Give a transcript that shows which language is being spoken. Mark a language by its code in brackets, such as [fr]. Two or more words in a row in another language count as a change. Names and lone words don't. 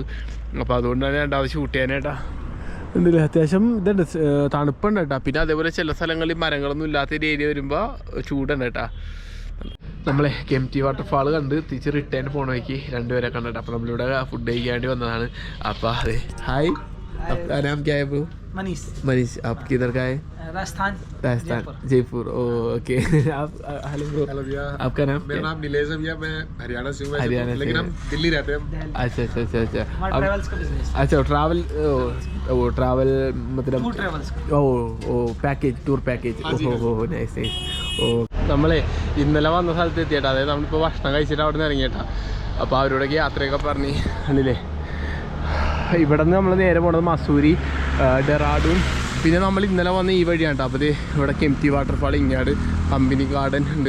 [ml] അപ്പോൾ അതുകൊണ്ടാണ് രണ്ടാമത് ഷൂട്ട് ചെയ്യാനായിട്ടാ. ഉണ്ടല്ലേ അത്യാവശ്യം ഇതുണ്ട്, തണുപ്പുണ്ട് കേട്ടോ. പിന്നെ അതേപോലെ ചില സ്ഥലങ്ങളിൽ മരങ്ങളൊന്നും ഇല്ലാത്തൊരു ഏരിയ വരുമ്പോൾ ചൂടുണ്ട് കേട്ടോ. നമ്മളെ കെംപ്റ്റി വാട്ടർഫാൾ കണ്ട് തിരിച്ച് റിട്ടേൺ പോണ വഴിക്ക് 2 പേരെ കണ്ടിട്ട്. അപ്പോൾ നമ്മളിവിടെ ഫുഡ് കഴിക്കാൻ വേണ്ടി വന്നതാണ്. അപ്പോൾ അതെ ഹായ്, [hi] आपका नाम क्या है ब्रो? मनीष। आप किधर का है? राजस्थान जयपुर। ओके। आप हेलो ब्रो। हेलो भैया। आपका नाम? मेरा नाम नीलेश है भैया। मैं हरियाणा से हूँ लेकिन हम दिल्ली रहते हैं। अच्छा। ट्रैवल्स का बिजनेस। अच्छा ट्रैवल मतलब पैकेज, [en] tour package. [hi] ओहो नൈസ്। [ml] ഓ നമ്മളെ ഇന്നലെ വന്ന സ്ഥലത്ത് എത്തിയേട്ടാ. അതായത് നമ്മളിപ്പോൾ ഭക്ഷണം കഴിച്ചിട്ട് അവിടെ നിന്ന് ഇറങ്ങിയേട്ടാ. അപ്പോൾ അവരോടൊക്കെ യാത്രയൊക്കെ പറഞ്ഞ് കണ്ടില്ലേ. ഇവിടെ നിന്ന് നമ്മൾ നേരെ പോണത് മസൂരി, ഡെറാഡൂൺ. പിന്നെ നമ്മൾ ഇന്നലെ വന്ന ഈ വഴിയാണ് കേട്ടോ. അപ്പോൾ ഇവിടെ കെംപ്റ്റി വാട്ടർഫാൾ, ഇങ്ങാട് കമ്പനി ഗാർഡൻ ഉണ്ട്.